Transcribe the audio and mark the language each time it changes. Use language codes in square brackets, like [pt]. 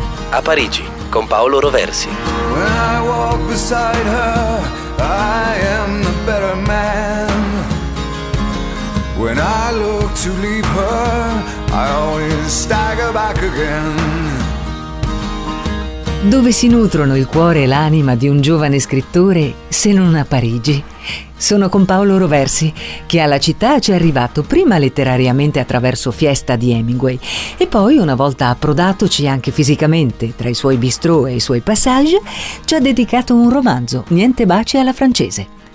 [it] A Parigi con Paolo Roversi. [en] When I walk beside her, I am the better man. When I look to leave her, I always stagger back again. [it] Dove si nutrono il cuore e l'anima di un giovane scrittore se non a Parigi? Sono con Paolo Roversi, che alla città ci è arrivato prima letterariamente attraverso Fiesta di Hemingway e poi, una volta approdatoci anche fisicamente tra i suoi bistrot e i suoi passage, ci ha dedicato un romanzo, Niente baci alla francese.